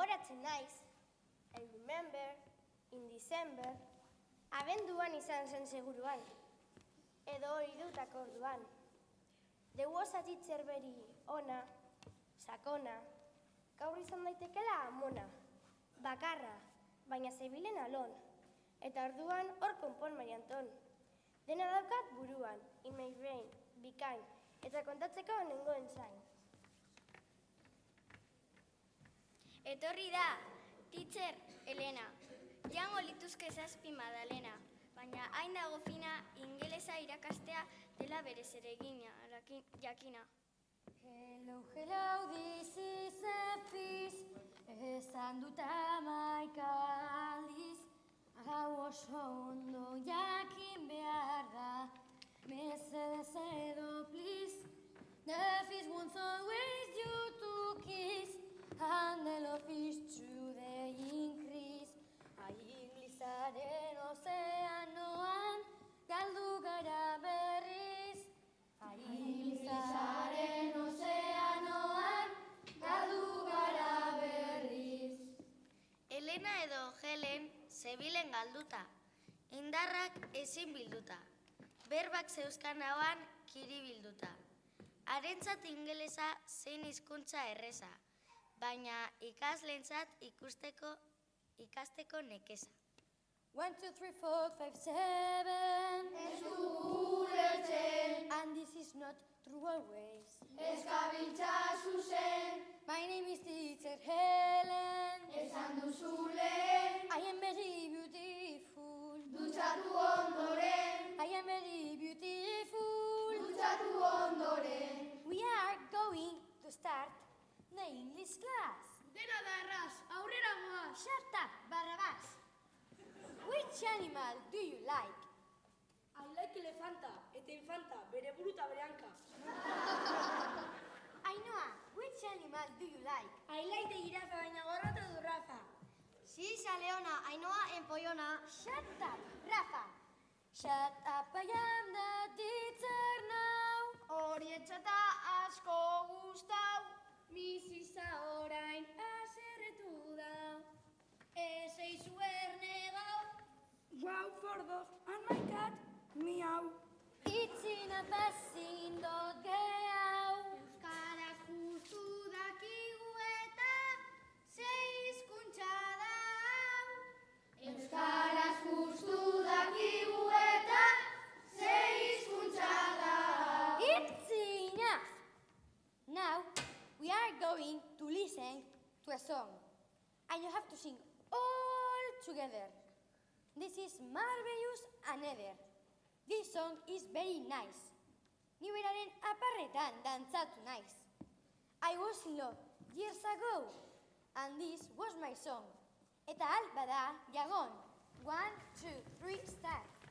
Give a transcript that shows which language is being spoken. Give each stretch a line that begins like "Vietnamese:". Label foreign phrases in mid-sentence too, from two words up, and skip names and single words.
Basque: gogoratzen naiz.
English: I remember, in December,
Basque: abenduan izan zen seguruan, edo hori dut orduan.
English: The was a teacher very
Basque: ona, sakona, gaur izan daitekela amona, bakarra, baina zebilen alon, eta orduan hor konpon Marianton. Dena daukat buruan,
English: in my brain,
Basque: bikain, eta kontatzeko nengoen zain. Etorri da, teacher Elena, jango lituzke 7 Madalena, baina hain dago fina ingelesa irakastea dela bere zeregina, jakina.
English: Hello, hello, this is a fish,
Basque: esan dut 11 aldiz, hau oso ondo jakin behar da, mesedez edo, please.
English: The fish wants always you to kiss, and the love is true, they increase.
Basque: Inglesaren ozeanoan, galdu gara berriz. Inglesaren ozeanoan, galdu gara berriz. Elena edo Helen zebilen galduta, indarrak ezin bilduta, berbak zeuzkan hauan kiribilduta. Harentzat ingelesa zein hizkuntza erreza, baina ikasleentzat ikasteko nekeza. 1, 2, 3, 4, 5, 7. Ez dugu ulertzen,
English: And this is not true always.
Basque: ez gabiltza zuzen,
English: My name is teacher Helen.
Basque: esan duzu lehen,
English: I am very beautiful.
Basque: dutxatu ondoren,
English: I am very beautiful.
Basque: dutxatu ondoren.
English: We are going to start the English class.
Basque: Dena da erraz, aurrera goaz.
English: Shut up, Barrabás. Which animal do you like? I like
Basque: elefanta, eta infanta, bere buruta bere hanka.
English: Ainhoa, which animal do you like? I like the
Basque: jirafa, baina gorrota du Rafa. Sí, Leona, Ainhoa enpollona.
English: Shut up, Rafa. Shut up, I am the teacher now.
Basque: Hori etxata asko gustau, Misisa orain aserretu da, ez eizu erne gau.
English: Wow, for dog, and my cat, miau. It's in a passing dot geau.
Basque: Euskaraz justu dakigu eta ze hizkuntza da hau. Euskaraz justu dakigu eta ze hizkuntza da hau.
English: It's enough. Now we are going to listen to a song. And you have to sing all together. This is marvelous and ever. This song is very nice.
Basque: Ni beraren aparretan dantzatu naiz.
English: I was in love years ago, and this was my song.
Basque: Eta alba da, jagon. 1, 2, 3, start.